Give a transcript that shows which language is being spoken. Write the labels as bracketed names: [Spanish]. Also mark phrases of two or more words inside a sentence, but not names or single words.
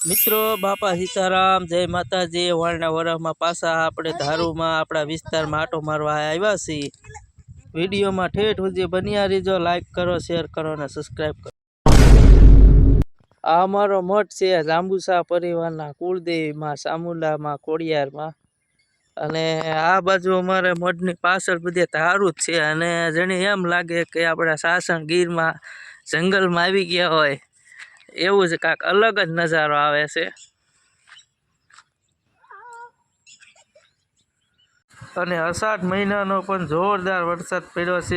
[Gujarati] મિત્રો બાપા સીતારામ જય માતાજી વાળના વરહમાં પાસા આપણે ધારૂમાં આપણા વિસ્તારમાં આંટો મારવા આવ્યા છીએ। વિડિયોમાં ઠેઠ સુધી બન્યા રહીજો. લાઇક કરો, શેર કરો ને સબ્સ્ક્રાઇબ કરો। આ અમારો મઠ છે જાંબુસા પરિવારના કુળદેવી માં ચામુંડા માં કોડિયાર માં। અને આ બાજુ અમારે મઠની પાછળ બધે ધારૂ જ છે અને જાણે એમ લાગે કે આપણા સાસણ ગીરમાં જંગલમાં આવી ગયા હોય એવું જ કાંક અલગ જ નજારો આવે છે। અને અષાઢ મહિનાનો પણ જોરદાર વરસાદ પડ્યો છે।